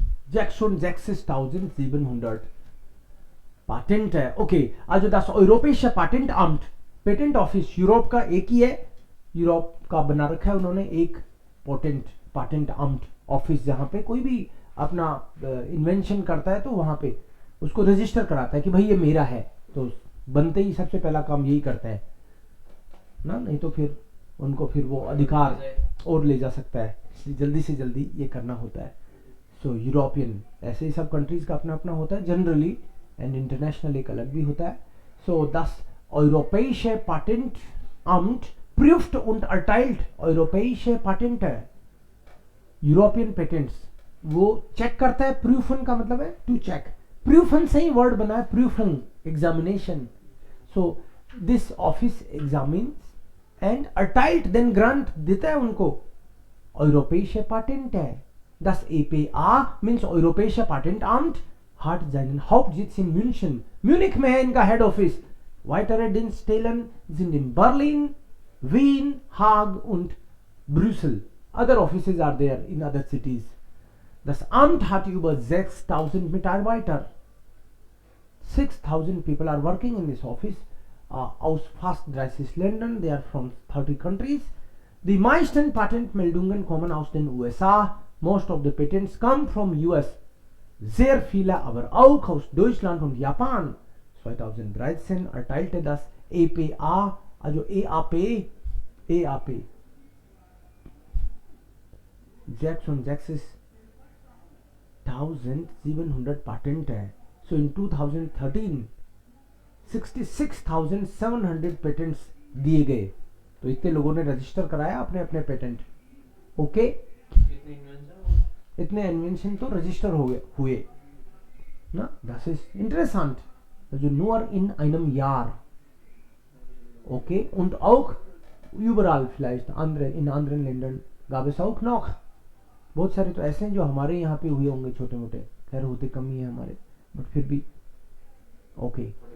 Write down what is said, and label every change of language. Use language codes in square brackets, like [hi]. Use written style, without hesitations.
[en] Jackson 6,700 patent है. [hi] Okay, [de] also das Europäische Patentamt, [hi] patent office Europe का एक ही है. यूरोप का बना रखा है उन्होंने एक पाटेंट आम्ट ऑफिस, जहाँ पे कोई भी अपना इन्वेंशन करता है तो वहाँ पे उसको रजिस्टर कराता है कि भाई ये मेरा है. तो बनते ही सबसे पहला काम यही करता है ना, नहीं तो फिर उनको फिर वो अधिकार और ले जा सकता है. जल्दी से जल्दी ये करना होता है. सो यूरोपियन, ऐसे ही सब कंट्रीज का अपना अपना होता है जनरली, एंड इंटरनेशनल एक अलग भी होता है. [de] सो das Europäische Patentamt prüft und erteilt europäische Patente. [hi] European patents वो चेक करता है. प्रूफन का मतलब है टू चेक. प्रूफन से ही वर्ड बना है, प्रूफन examination. [en] so this office examines and [de] erteilt [en] देन ग्रांट [hi] देता है उनको. [de] Europäische Patente. Das EPA means Europäische Patentamt hat seinen Hauptsitz in München. [hi] Munich में है इनका head office. [de] Weitere Dienststellen sind in Berlin, Wien, Haag und Brüssel. [en] Other offices are there in other cities. [de] Das Amt hat über 6,000 Mitarbeiter. [en] 6,000 people are working in this office [de] aus fast 30 Ländern. [en] They are from 30 countries. [de] Die meisten Patentmeldungen kommen aus den USA. [en] Most of the patents come from US. [de] Sehr viele aber auch aus Deutschland und Japan. 2013 erteilte das EPA, also EAP 6,700 patent है. [en] So in 2013 66,700 patents [hi] दिए गए. तो इतने लोगों ने register कराया अपने अपने पेटेंट. ओके, इतने इन्वेंशन तो रजिस्टर हुए ना. [de] Das ist interessant. Also nur in einem Jahr. Okay, und auch überall vielleicht in anderen Ländern gab es auch noch. [hi] बहुत सारे तो ऐसे हैं जो हमारे यहाँ पे हुए होंगे छोटे मोटे, खैर होते कम ही है हमारे, बट फिर भी ओके.